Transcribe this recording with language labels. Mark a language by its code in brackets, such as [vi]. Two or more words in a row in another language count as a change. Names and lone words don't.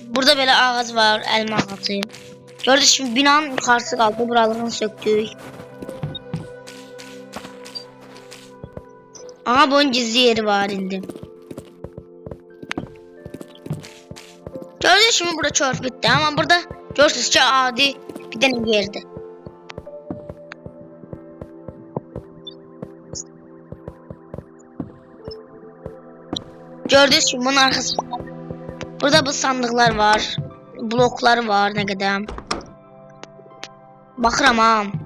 [az] Burada belə ağac var, elma ağacı. Gördünüz şimdi binanın yuxarısı qaldı, buralarını söktük. Aha, bunun gizli yeri var indi. [tr] Gördüğünüz gibi [az] burada körpüdür, amma burada görürsünüz ki adi bir dənə yerdir. [tr] Gördüğünüz gibi bunun arkasında burada bu sandıklar var, bloklar var ne kadar. [az] Bakıram ha.